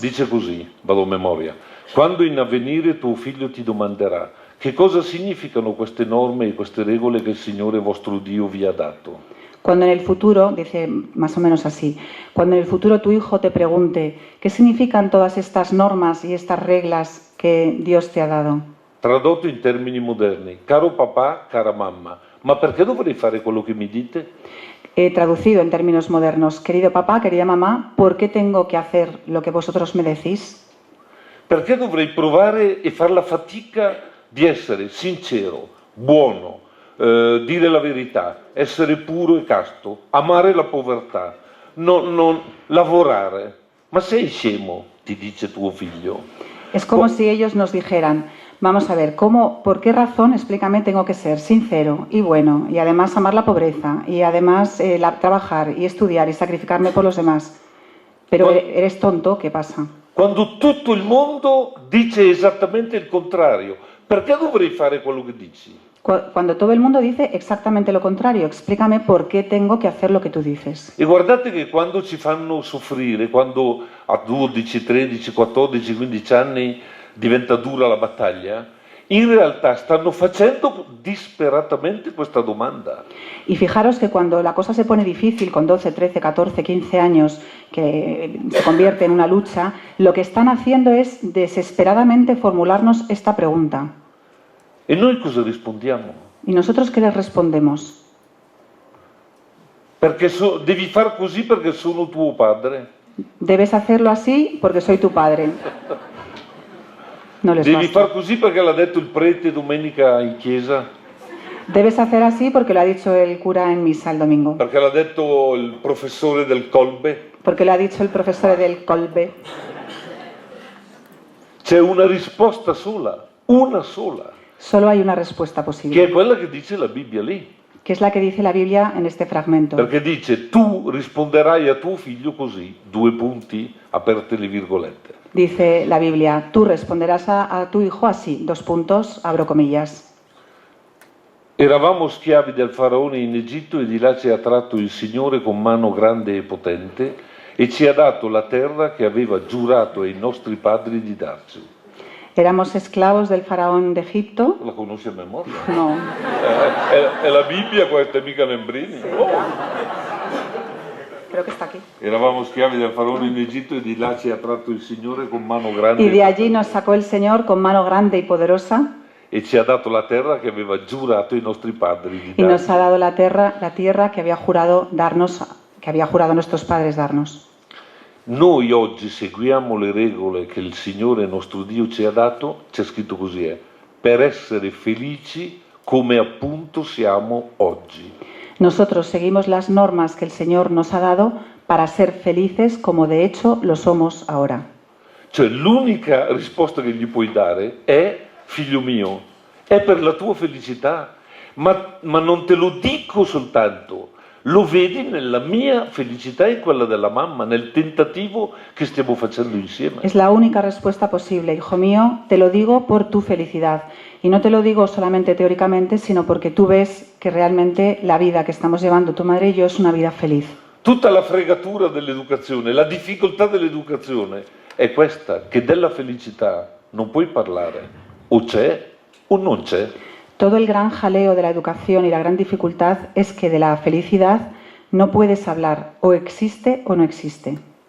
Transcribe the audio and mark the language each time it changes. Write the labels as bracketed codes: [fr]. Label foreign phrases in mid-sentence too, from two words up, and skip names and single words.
[it] Dice così, vado a memoria: quando in avvenire tuo figlio ti domanderà che cosa significano queste norme e queste regole che il Signore vostro Dio vi ha dato. [es] Cuando en el futuro, dice más o menos así, cuando en el futuro tu hijo te pregunte qué significan todas estas normas y estas reglas que Dios te ha dado. [it] Tradotto in termini moderni: caro papà, cara mamma, ma perché dovrei fare quello che mi dite? [es] Traducido en términos modernos: querido papá, querida mamá, ¿por qué tengo que hacer lo que vosotros me decís? [it] Perché dovrei provare e far la fatica di essere sincero, buono, dire la verità, essere puro e casto, amare la povertà, non lavorare? Ma sei scemo, ti dice tuo figlio. [es] Es como si ellos nos dijeran: vamos a ver, ¿por qué razón, explícame, tengo que ser sincero y bueno, y además amar la pobreza, y además trabajar y estudiar y sacrificarme por los demás? Pero eres tonto, ¿qué pasa? [it] Quando tutto il mondo dice esattamente il contrario, perché dovrei fare quello che dici? [es] Cuando todo el mundo dice exactamente lo contrario, explícame por qué tengo que hacer lo que tú dices. [it] E guardate che quando ci fanno soffrire, quando a 12, 13, 14, 15 anni diventa dura la battaglia, in realtà stanno facendo disperatamente questa domanda. [es] Y fijaros que cuando la cosa se pone difícil, con 12, 13, 14, 15 años, que se convierte en una lucha, lo que están haciendo es desesperadamente formularnos esta pregunta. [it] E noi cosa rispondiamo? [es] ¿Y nosotros qué les respondemos? [it] Perché devi far così perché sono tuo padre. [es] Debes hacerlo así porque soy tu padre. No les [it] Devi [es] basta. [it] far così perché l'ha detto il prete domenica in chiesa, [es] Debes hacer así porque lo ha dicho el cura en misa el domingo. [it] perché l'ha detto il professore del Colbe. [es] Porque lo ha dicho el profesor del Colbe. [it] C'è una risposta sola, una sola, [es] Solo hay una respuesta [it] che [es] posible, [it] è quella che dice la Bibbia lì. [es] que es la que dice la Biblia en este fragmento. [it] Perché dice, tu risponderai a tuo figlio così, 2 punti, aperte le virgolette. [es] Dice la Biblia, tú responderás a tu hijo así, 2 puntos, abro comillas. [it] Eravamo schiavi del faraone in Egitto e di là ci ha tratto il Signore con mano grande e potente e ci ha dato la terra che aveva giurato ai nostri padri di darci. [es] Éramos esclavos del faraón de Egipto. [it] La conosci a memoria? [es] No, [it] È la Bibbia questa, mica Lembrini. Oh. [es] creo que está aquí. [it] Eravamo schiavi del faraone in Egitto e di là ci ha tratto il Signore con mano grande [es] Y de allí nos sacó el Señor con mano grande y poderosa [it] e ci ha dato la terra che aveva giurato ai nostri padri di [es] y nos [it] darci. [es] ha dado la tierra que había jurado darnos, que había jurado a nuestros padres darnos. [it] Noi oggi seguiamo le regole che il Signore nostro Dio ci ha dato, c'è scritto così, per essere felici come appunto siamo oggi. [es] Nosotros seguimos las normas que el Señor nos ha dado para ser felices como de hecho lo somos ahora. [it] Cioè l'unica risposta che gli puoi dare è, figlio mio, è per la tua felicità, ma non te lo dico soltanto, lo vedi nella mia felicità e in quella della mamma, nel tentativo che stiamo facendo insieme. [es] Es la única respuesta posible, hijo mío, te lo digo por tu felicidad. Y no te lo digo solamente teóricamente, sino porque tú ves que realmente la vida que estamos llevando tu madre y yo es una vida feliz. [it] Tutta la fregatura dell'educazione, la difficoltà dell'educazione è questa, che della felicità non puoi parlare, o c'è o non c'è. [es] Todo el gran jaleo de la educación y la gran dificultad es que de la felicidad no puedes hablar, o existe o no existe.